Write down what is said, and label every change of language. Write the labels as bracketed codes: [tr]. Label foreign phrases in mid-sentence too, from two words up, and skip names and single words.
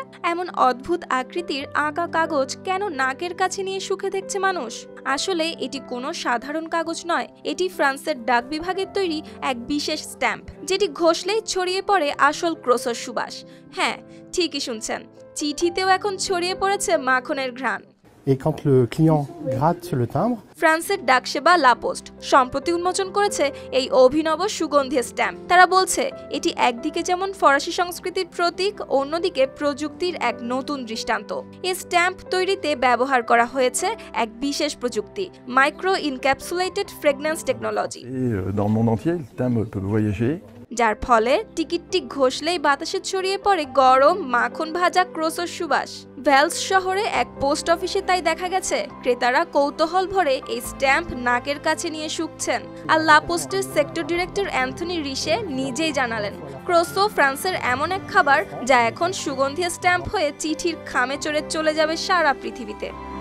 [bn] এমন অদ্ভুত আকৃতির আঁকা কাগজ কেন নাকের কাছে নিয়ে সুখে দেখছে মানুষ? আসলে এটি কোনো সাধারণ কাগজ নয়, এটি ফ্রান্সের ডাক বিভাগের তৈরি এক বিশেষ স্ট্যাম্প, যেটি ঘষলেই ছড়িয়ে পড়ে আসল ক্রোসোর সুবাস। হ্যাঁ, ঠিকই শুনছেন, চিঠিতেও এখন ছড়িয়ে পড়েছে মাখনের ঘ্রাণ। [fr] Et quand le client gratte le timbre, [bn] ফ্রান্সের ডাকসেবা লা পোস্ট সম্প্রতি উন্মোচন করেছে এই অভিনব সুগন্ধি স্ট্যাম্প। তারা বলছে এটি একদিকে যেমন ফরাসি সংস্কৃতির প্রতীক, অন্যদিকে প্রযুক্তির এক নতুন দৃষ্টান্ত। এই স্ট্যাম্প তৈরিতে ব্যবহার করা হয়েছে এক বিশেষ প্রযুক্তি, [en] micro encapsulated fragrance technology. [fr] Dans le monde entier, le timbre peut voyager. [bn] যার ফলে টিকিটটি ঘষলেই বাতাসে ছড়িয়ে পড়ে গরম মাখন ভাজা ক্রোসোর সুবাস। ভ্যালস শহরে এক পোস্ট অফিসে তাই দেখা গেছে ক্রেতারা কৌতূহল ভরে এই স্ট্যাম্প নাকের কাছে নিয়ে শুকছেন। আর লা পোস্টের [en] sector director [bn] অ্যান্থনি রিশে নিজেই জানালেন, ক্রোসো ফ্রান্সের এমন এক খাবার যা এখন সুগন্ধি স্ট্যাম্প হয়ে চিঠির খামে চলে যাবে সারা পৃথিবীতে।